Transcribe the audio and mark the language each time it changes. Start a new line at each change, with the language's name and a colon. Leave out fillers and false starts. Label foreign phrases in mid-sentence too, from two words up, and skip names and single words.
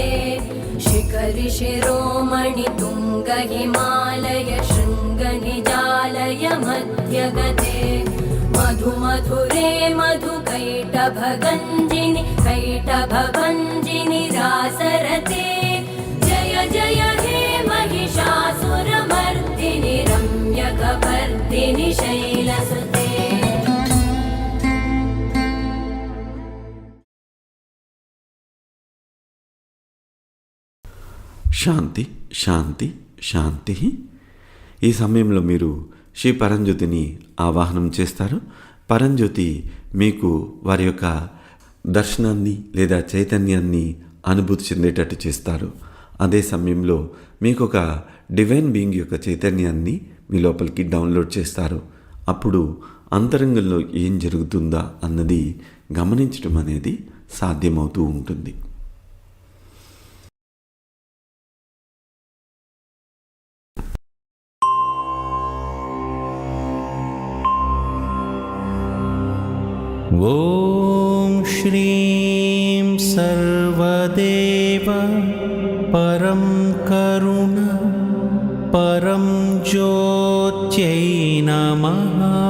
Sanskrit: शिखरि शिरोमणि तुङ्ग हिमालय शृङ्गनिजालय मध्यगते मधुमधुरे मधुकैटभगञ्जिनि कैटभभञ्जिनि रासरते जय जय हे महिषासुरमर्दिनि रम्यकपर्दिनि शैलसुते శాంతి శాంతి శాంతి.
Telugu: ఈ సమయంలో మీరు శ్రీ పరంజ్యోతిని ఆవాహనం చేస్తారు. పరంజ్యోతి మీకు వారి యొక్క దర్శనాన్ని లేదా చైతన్యాన్ని అనుభూతి చెందేటట్టు చేస్తారు. అదే సమయంలో మీకు ఒక
English: divine being
Telugu: యొక్క చైతన్యాన్ని మీ లోపలికి డౌన్లోడ్ చేస్తారు. అప్పుడు అంతరంగంలో ఏం జరుగుతుందా అన్నది గమనించడం అనేది సాధ్యమవుతూ ఉంటుంది.
Sanskrit: ॐ श्रीं सर्वदेव परं करुण परं ज्योत्यै नमः.